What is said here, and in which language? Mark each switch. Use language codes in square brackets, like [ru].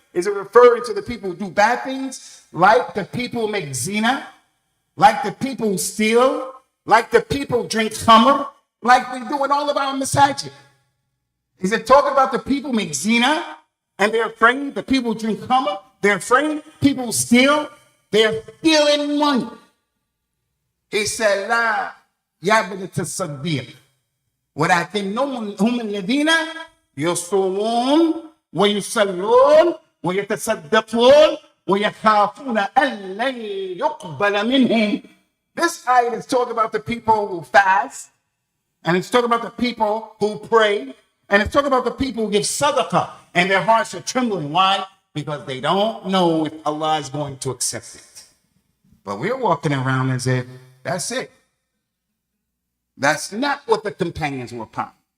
[en] Is it referring to the people who do bad things, like the people who make zina, like the people who steal, like the people who drink khamr, like we do in all of our masajid? Is it talking about the people who make zina and they're afraid? The people who drink khamr, they're afraid. People who steal, they're stealing money. He said, [ar] La yabdat as-saddiq. ولكنهم هم الذين يصومون ويصلون ويتصدقون ويخافون أن لن يقبل منهم. [en] This ayat is talking about the people who fast, and it's talking about the people who pray, And it's talking about the people who give sadaqah and their hearts are trembling. Why? Because they don't know if Allah is going to accept it. But we're walking around as if that's it. That's not what the companions were upon.